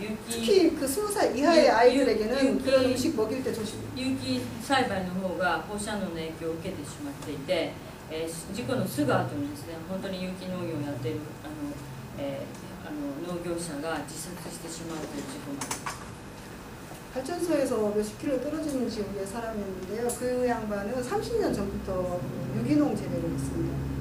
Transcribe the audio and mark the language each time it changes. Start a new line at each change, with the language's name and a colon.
Korean: 특히 그 20살 이하의 아이들에게는 그런 음식 먹일 때 조심.
Japanese: 有機栽培の方が放射能の影響を受けてしまっていて、事故のすぐ後にですね、本当に有機農業をやっている農業者が自殺してしまうという事故があります。
Korean: 발전소에서 몇십 킬로 떨어지는 지역의 사람이었는데요. 그 양반은 30년 전부터 유기농 재배를 했습니다.